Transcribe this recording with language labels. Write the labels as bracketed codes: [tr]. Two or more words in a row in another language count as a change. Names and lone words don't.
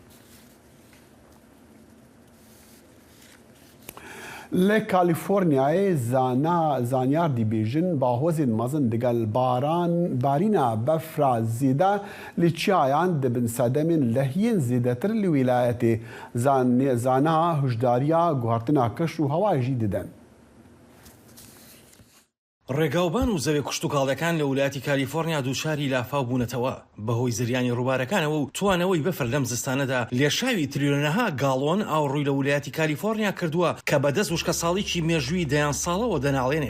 [ku] Li Kalîforniyayê zanyar dibêjin bahozên mezin digel barîna befra zêde li çiyayan dibin sedemên lehiyên zêdetir li wîlayetê. Zana hişdariya guhartina keş û hewa jî didin. [ckb] ڕێگاوبان و زەوێ کوشتتوکاڵەکان لە ویلایەتی کالیفۆرنیا دووچاری لافاو بوونەتەوە بەهۆی زریانی ڕووبارەکانەوە و توانەوەی بەفر لەم زستانەدا لێشاوی تریلیۆنەها گاڵۆن ئاوڕووی لە ویلایەتی کالیفۆرنیا کردووە کە بەدەست وشکە ساڵێکی مێژووی دەیان ساڵەوە دەناڵێنێت.